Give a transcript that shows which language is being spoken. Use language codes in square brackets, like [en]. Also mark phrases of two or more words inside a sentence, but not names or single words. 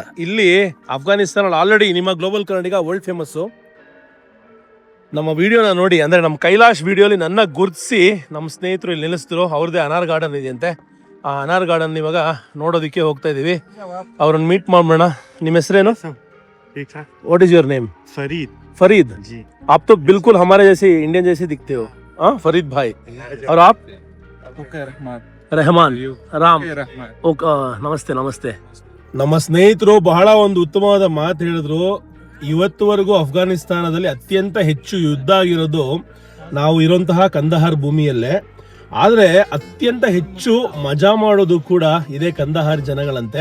[kn] ಇಲ್ಲಿ ಅಫ್ಘಾನಿಸ್ತಾನ ಆಲ್ರೆಡಿ ನಿಮ್ಮ ಗ್ಲೋಬಲ್ ಕನ್ನಡಿಗ [en] world famous. [kn] ನಮ್ಮ ವಿಡಿಯೋನ ನೋಡಿ, ಅಂದರೆ ನಮ್ಮ ಕೈಲಾಶ್ ವಿಡಿಯೋಲಿ ನನ್ನ ಗುರುತಿಸಿ ನಮ್ಮ ಸ್ನೇಹಿತರು ಇಲ್ಲಿ ನಿಲ್ಲಿಸಿದ್ರು. ಅವ್ರದ್ದೇ ಅನಾರ್ ಗಾರ್ಡನ್ ಇದೆಯಂತೆ. ಆ ಅನಾರ್ ಗಾರ್ಡನ್ ಇವಾಗ ನೋಡೋದಕ್ಕೆ ಹೋಗ್ತಾ ಇದೀವಿ. ಅವ್ರನ್ನ ಮೀಟ್ ಮಾಡೋಣ. ನಿಮ್ಮ ಹೆಸರೇನು? [en] What is your name? [hi] फरीद जी. आप तो बिल्कुल हमारे जैसे इंडियन जैसे दिखते हो. हाँ, फरीद भाई. और आप? रहमान ರಾಮ್. [kn] ಓಕೆ, ನಮಸ್ತೆ ನಮಸ್ತೆ. ನಮ್ಮ ಸ್ನೇಹಿತರು ಬಹಳ ಒಂದು ಉತ್ತಮವಾದ ಮಾತು ಹೇಳಿದ್ರು. ಇವತ್ತುವರೆಗೂ ಅಫ್ಘಾನಿಸ್ತಾನದಲ್ಲಿ ಅತ್ಯಂತ ಹೆಚ್ಚು ಯುದ್ಧ ಆಗಿರೋದು ನಾವು ಇರುವಂತಹ ಕಂದಹಾರ್ ಭೂಮಿಯಲ್ಲೇ. ಆದರೆ ಅತ್ಯಂತ ಹೆಚ್ಚು ಮಜಾ ಮಾಡೋದು ಕೂಡ ಇದೇ ಕಂದಹಾರ್ ಜನಗಳಂತೆ.